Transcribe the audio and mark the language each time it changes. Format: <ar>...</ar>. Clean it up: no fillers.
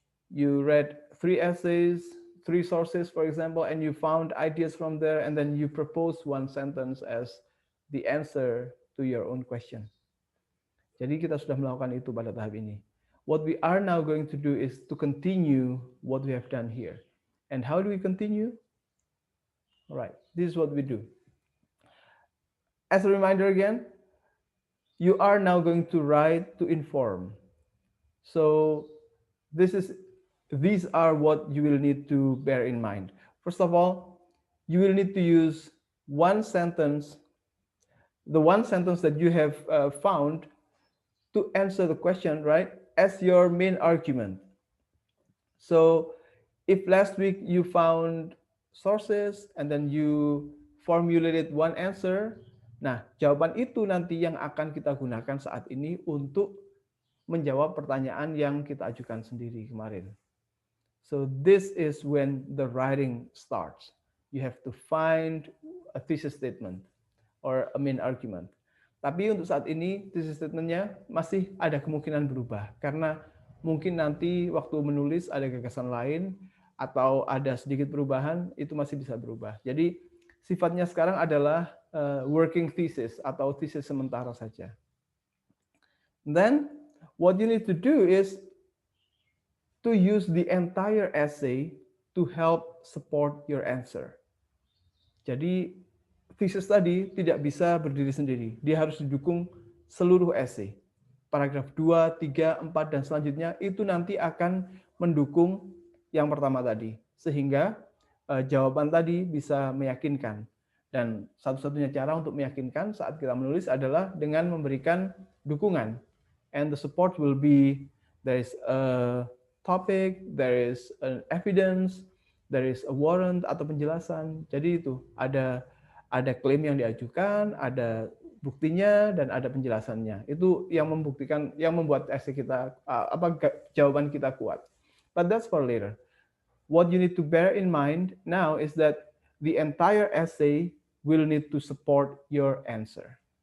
<en>You read 3 essays, 3 sources, for example, and you found ideas from there, and then you propose one sentence as the answer to your own question.</en> <id>Jadi kita sudah melakukan itu pada tahap ini.</id> <en>What we are now going to do is to continue what we have done here. And how do we continue? All right, this is what we do. As a reminder again, you are now going to write to inform. So these are what you will need to bear in mind. First of all, you will need to use one sentence, the one sentence that you have found to answer the question, right, as your main argument. So if last week you found sources and then you formulated one answer,</en> <id>nah jawaban itu nanti yang akan kita gunakan saat ini untuk menjawab pertanyaan yang kita ajukan sendiri kemarin.</id> <en>So this is when the writing starts. You have to find a thesis statement or a main argument.</en> <id>Tapi untuk saat ini thesis statementnya masih ada kemungkinan berubah karena mungkin nanti waktu menulis ada gagasan lain atau ada sedikit perubahan, itu masih bisa berubah. Jadi sifatnya sekarang adalah working thesis atau thesis sementara saja.</id> <en>Then what you need to do is to use the entire essay to help support your answer.</en> <id>Jadi thesis tadi tidak bisa berdiri sendiri. Dia harus didukung seluruh essay. Paragraf 2, 3, 4, dan selanjutnya itu nanti akan mendukung yang pertama tadi. Sehingga jawaban tadi bisa meyakinkan. Dan satu-satunya cara untuk meyakinkan saat kita menulis adalah dengan memberikan dukungan.</id> <en>And the support will be, there is a topic, there is an evidence, there is a warrant</en> <id>atau penjelasan. Jadi itu ada klaim yang diajukan, ada buktinya dan ada penjelasannya. Itu yang membuktikan, yang membuat essay kita jawaban kita kuat.</id> <en>But that's for later. What you need to bear in mind now is that the entire essay will need to support your answer.</en>